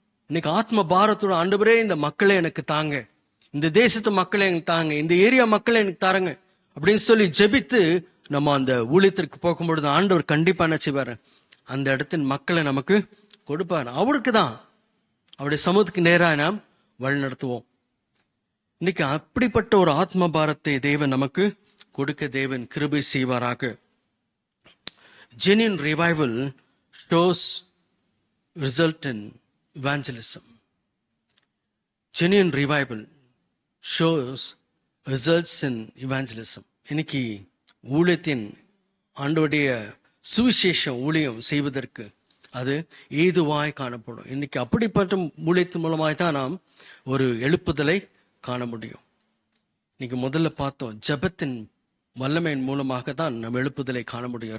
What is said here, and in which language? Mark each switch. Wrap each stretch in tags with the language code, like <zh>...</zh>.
<ta>இன்னைக்கு ஆத்ம பாரத்தோட, ஆண்டவரே இந்த மக்களை எனக்கு தாங்க, இந்த தேசத்து மக்களை எனக்கு தாங்க, இந்த ஏரியா மக்களை எனக்கு தாருங்க அப்படின்னு சொல்லி ஜெபித்து நம்ம அந்த ஊழியத்திற்கு போகும்பொழுது ஆண்டவர் கண்டிப்பா என்ன செய்வாரு, அந்த இடத்தின் மக்களை நமக்கு கொடுப்பாரு. அவருக்கு தான், அவருடைய சமூகத்துக்கு நேராக நாம் வழி நடத்துவோம். இன்னைக்கு அப்படிப்பட்ட ஒரு ஆத்ம பாரத்தை தேவன் நமக்கு கொடுக்க தேவன் கிருபை செய்வாராக.</ta> <en>Genuine revival shows result in evangelism. Genuine revival shows results in evangelism.</en> <ta>இன்னைக்கு ஊழியத்தின், ஆண்டவருடைய சுவிசேஷ ஊழியம் செய்வதற்கு அது ஏதுவாய் காணப்படும். இன்னைக்கு அப்படிப்பட்ட ஊழியத்தின் மூலமாய் தான் நாம் ஒரு எழுப்புதலை காண முடியும். இன்னைக்கு முதல்ல பார்த்தோம், ஜெபத்தின் வல்லமையின் மூலமாக தான் நம் எழுப்புதலை காண முடியும்.</ta>